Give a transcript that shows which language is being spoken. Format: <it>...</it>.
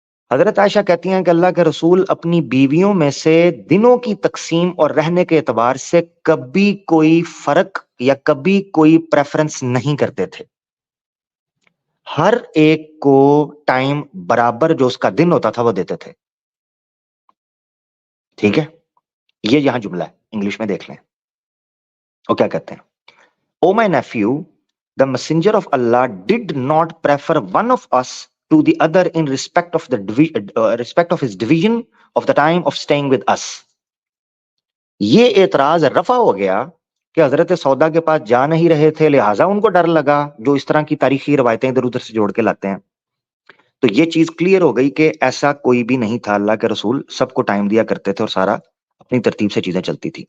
<ur>حضرت عائشہ کہتی ہیں کہ اللہ کے رسول اپنی بیویوں میں سے دنوں کی تقسیم اور رہنے کے اعتبار سے کبھی کوئی فرق یا کبھی کوئی پریفرنس نہیں کرتے تھے, ہر ایک کو ٹائم برابر جو اس کا دن ہوتا تھا وہ دیتے تھے, ٹھیک ہے. یہ یہاں جملہ ہے, انگلش میں دیکھ لیں. وہ کیا کہتے ہیں,</ur> <en>Oh my nephew, the messenger of Allah did not prefer one of us to the other in respect of respect of his division of the time of staying with us.</en> <ur>یہ اعتراض رفع ہو گیا کہ حضرت سودا کے پاس جا نہیں رہے تھے لہٰذا ان کو ڈر لگا, جو اس طرح کی تاریخی روایتیں ادھر ادھر سے جوڑ کے لاتے ہیں. تو یہ چیز کلیئر ہو گئی کہ ایسا کوئی بھی نہیں تھا, اللہ کے رسول سب کو ٹائم دیا کرتے تھے اور سارا اپنی ترتیب سے چیزیں چلتی تھی.</ur>